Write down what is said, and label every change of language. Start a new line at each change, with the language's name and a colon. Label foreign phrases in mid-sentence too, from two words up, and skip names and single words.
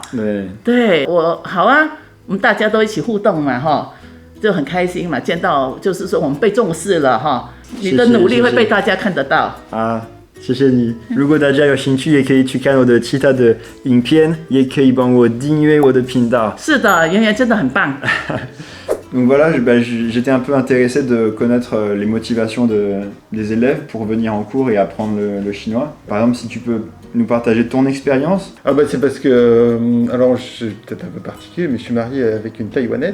Chinese: 对，我好啊，我们大家都一起互动嘛哈，就很开心嘛，见到就是说我们被重视了哈，你的努力会被大家看得到啊。谢谢你。如果大家有兴趣，也可以去看我的其他的影片，也可以帮我订阅我的频道。是的，圆圆真的很棒。
French: Donc voilà, j'étais un peu intéressé de connaître les motivations des élèves pour venir en cours et apprendre le chinois. Par exemple, si tu peux nous partager ton expérience. Ah bah c'est parce que, alors je suis peut-être un peu particulier, mais je suis marié avec une Taïwanaise.